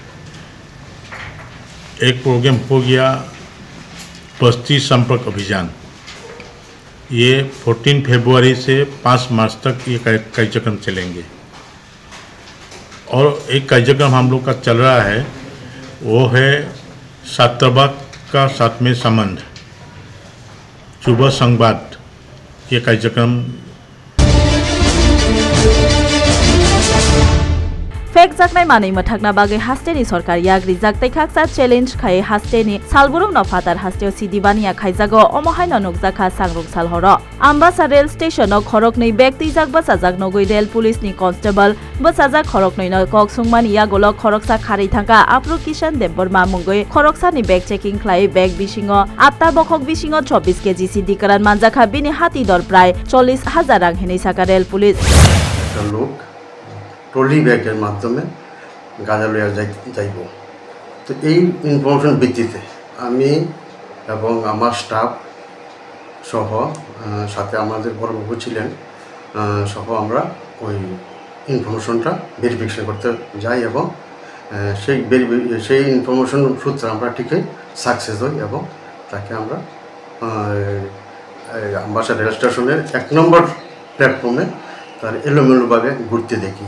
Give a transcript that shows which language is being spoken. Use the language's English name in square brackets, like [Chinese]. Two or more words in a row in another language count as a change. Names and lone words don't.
[Hindi] एक प्रोग्राम हो गया बस्ती संपर्क अभियान, ये 14 फरवरी से 5 मार्च तक ये कार्यक्रम चलेंगे। और एक कार्यक्रम हम लोग का चल रहा है वो है छात्रावास का साथ में संबंध युवा संवाद। ये कार्यक्रम [Kok Borok] फेक जाकनाय मानै मथाकना बागै हास्तेनि सरकार याग्रि जाकतै खाकसा चैलेंज खाय हास्तेनि सालबुरुं न फातार हास्तेव सिदिबानिया खायजागो अमहाय न नुकजाखा सांरुं सालहर आम्बासा रेल स्टेशन खरकनै व्यक्ति जाक बसाजाक नगै रेल पुलिसनि कन्स्टेबल बसाजाक खरकनै न कक्सुंमानि यागोल खरकसा खारै थांका आप्रु किशन देबबर्मा मुंगै खरकसानि [English] bag checking [Kok Borok] खाय बेग बिसिङो आत्ता बखक बिसिङो 24 केजी सिदिकारान मानजाखा बिनि हाती दर प्राय 40,000 रां हेनै साका रेल पुलिस [Bangla] ট্রলি ব্যাগের মাধ্যমে গাঁজা লইয়া যাইব। তো এই ইনফরমেশন ভিত্তিতে আমি এবং আমার স্টাফ সহ সাথে আমাদের বড়বাবু ছিলেন, সহ আমরা ওই ইনফরমেশনটা ভেরিফিকেশন করতে যাই এবং সেই ইনফরমেশন সূত্রে আমরা ঠিকই সাকসেস হই এবং তাকে আমরা আমবাসা রেল স্টেশনের 1 নম্বর প্ল্যাটফর্মে তার এলোমেলোভাবে ঘুরতে দেখি।